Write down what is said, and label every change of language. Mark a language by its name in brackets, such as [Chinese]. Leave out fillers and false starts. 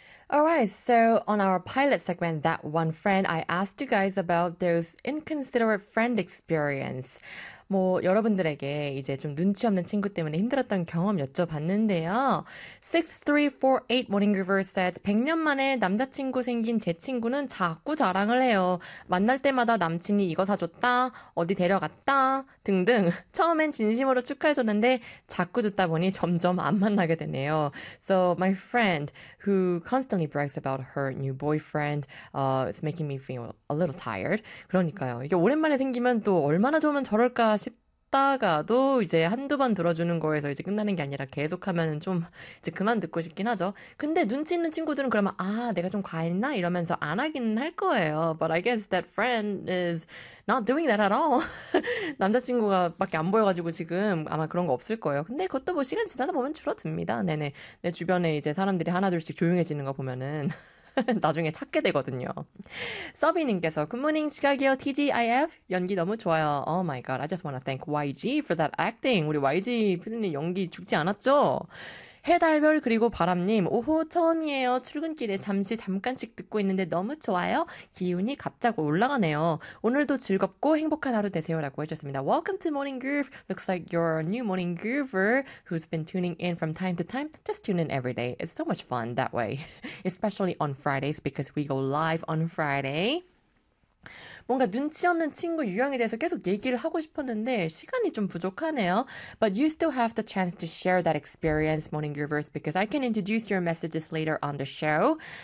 [English] All right, so on our pilot segment, that one friend I asked you guys about those inconsiderate friend experience. [Korean] 뭐 여러분들에게 이제 좀 눈치 없는 친구 때문에 힘들었던 경험 여쭤봤는데요. 6348 [English] Morning River said [Korean] 100년 만에 남자친구 생긴 제 친구는 자꾸 자랑을 해요. 만날 때마다 남친이 이거 사줬다, 어디 데려갔다 등등. 처음엔 진심으로 축하해 줬는데 자꾸 줬다 보니 점점 안 만나게 되네요. [English] So my friend who constantly brags about her new boyfriend is making me feel a little tired. [Korean] 그러니까요. 이게 오랜만에 생기면 또 얼마나 좋으면 저럴까 싶다가도 이제 한두 번 들어주는 거에서 이제 끝나는 게 아니라 계속하면 좀 이제 그만 듣고 싶긴 하죠. 근데 눈치 있는 친구들은 그러면 아 내가 좀 과했나 이러면서 안 하기는 할 거예요. [English] But I guess that friend is not doing that at all. [Korean] 남자친구가 밖에 안 보여가지고 지금 아마 그런 거 없을 거예요. 근데 그것도 뭐 시간 지나다 보면 줄어듭니다. 네네. 내 주변에 이제 사람들이 하나둘씩 조용해지는 거 보면은 나중에 찾게 되거든요. 서비님께서 [English] Good morning, [Korean] 시각이요. TGIF 연기 너무 좋아요. [English] Oh my god, I just want to thank YG for that acting. [Korean] 우리 YG 피디님 연기 죽지 않았죠? 해달별 그리고 바람님 오후 처음이에요. 출근길에 잠시 잠깐씩 듣고 있는데 너무 좋아요. 기운이 갑자기 올라가네요. 오늘도 즐겁고 행복한 하루 되세요라고 해주셨습니다. [English] Welcome to Morning Groove. Looks like you're a new Morning Groover who's been tuning in from time to time. Just tune in every day. It's so much fun that way, especially on Fridays because we go live on Friday. [Korean] 뭔가 눈치 없는 친구 유형에 대해서 계속 얘기를 하고 싶었는데 시간이 좀 부족하네요. [English] But you still have the chance to share that experience, Morning Groovers, because I can introduce your messages later on the show.